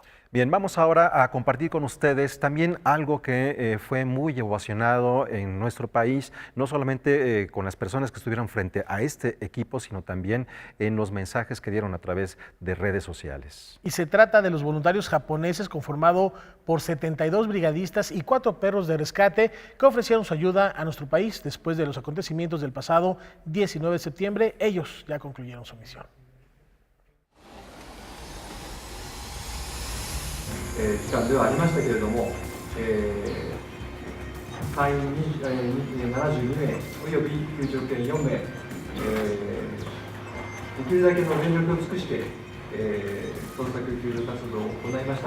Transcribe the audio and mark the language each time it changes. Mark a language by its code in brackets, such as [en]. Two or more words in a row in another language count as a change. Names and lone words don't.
[es] Bien, vamos ahora a compartir con ustedes también algo que fue muy ovacionado en nuestro país, no solamente con las personas que estuvieron frente a este equipo, sino también en los mensajes que dieron a través de redes sociales. Y se trata de los voluntarios japoneses conformado por 72 brigadistas y 4 perros de rescate que ofrecieron su ayuda a nuestro país después de los acontecimientos del pasado 19 de septiembre. Ellos ya concluyeron su misión. [ja] 期間ではありましたけれども、隊員72名および救助犬4名、できるだけの全力を尽くして、捜索救助活動を行いました。